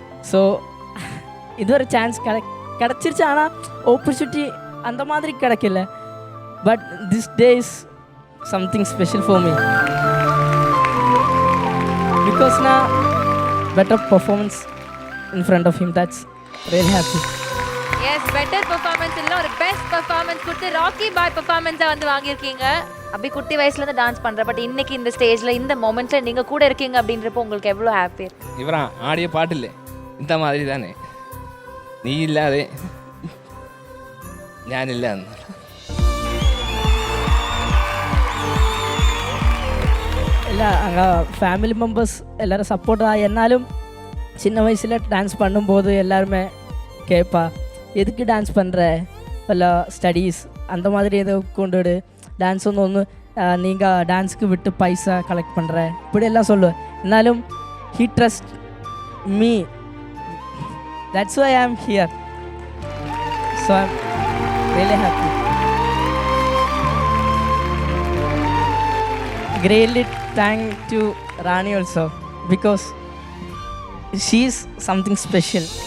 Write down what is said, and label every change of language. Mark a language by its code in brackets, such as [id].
[ta] So இது ஒரு chance கிடச்சிருச்சு, ஆனால் ஆப்பர்ச்சுனிட்டி அந்த மாதிரி கிடைக்கல. [en] But this day is something special for me because now better performance in front of him. That's really happy. Yes, better performance [ta] இல்ல ஒரு பெஸ்ட் பெர்ஃபார்மன்ஸ் கொடுத்து ராக்கி பாய் பெர்ஃபார்மன்ஸை வந்து வாங்கியிருக்கீங்க. அப்படி குட்டி வயசுலேருந்து டான்ஸ் பண்ணுற, பட் இன்னைக்கு இந்த ஸ்டேஜில் இந்த மொமெண்ட்ஸில் நீங்கள் கூட இருக்கீங்க அப்படின்றப்போ உங்களுக்கு எவ்வளோ ஹாப்பி இருக்கு? இவரா ஆடிய பாட்டில்லை இந்த மாதிரி தானே, நீ இல்லாதே [ml] ഞാനില്ല എന്ന്. [ta] இல்லை அங்கே ஃபேமிலி மெம்பர்ஸ் எல்லோரும் சப்போர்ட் தான், என்னாலும் சின்ன வயசில் டான்ஸ் பண்ணும்போது எல்லாருமே கேட்பா எதுக்கு டான்ஸ் பண்ணுற, இல்லை ஸ்டடீஸ் அந்த மாதிரி ஏதோ கொண்டுடு, டான்ஸ் ஒன்று நீங்கள் டான்ஸுக்கு விட்டு பைசா கலெக்ட் பண்ணுற இப்படி எல்லாம் சொல்லுவேன். [ml] എന്നാലും [en] he trust me, that's why I am here, so I'm really happy. Greatly thank to Rani also because she is something special.